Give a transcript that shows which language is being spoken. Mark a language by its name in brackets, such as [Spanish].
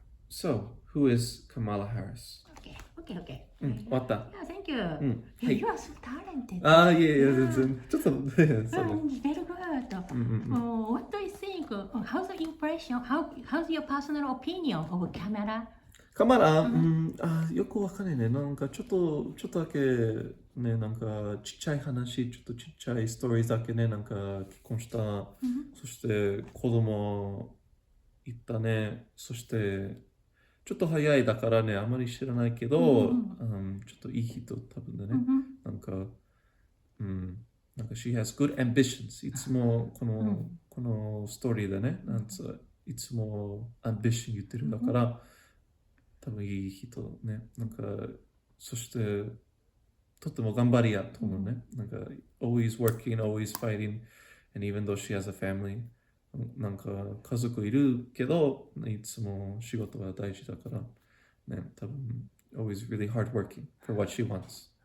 [English] So, who is Kamala Harris? Okay, okay, okay. [Japanese] 終わった。 [English] Yeah, thank you. [Japanese] は [English] Yeah, [Japanese] い。 [English] you are so talented. [Japanese] いやいや、全然。ちょっと、ね、そうね。 [English] Very good. What do you think? How's the impression? How's your personal opinion of Kamala? [Japanese] カマラ、よくわかんないね。なんかちょっとだけね、なんかちっちゃい話、ちょっとちっちゃいストーリーだけね、なんか結婚した。そして子供いったね。そしてちょっと早いだからね、あまり知らないけど、ちょっといい人多分だね。 [English] なんか、なんか she has good ambitions. [Japanese] いつもこのストーリーでね、なんついつも ambition 言ってるだから、多分いい人ね。なんか、そして、とっても頑張り屋と思うね。 [English] なんか、always working, always fighting, and even though she has a family, [Japanese] なんか家族いるけど、いつも仕事が大事だから、ね、多分、 [English] always really hard working for what she wants.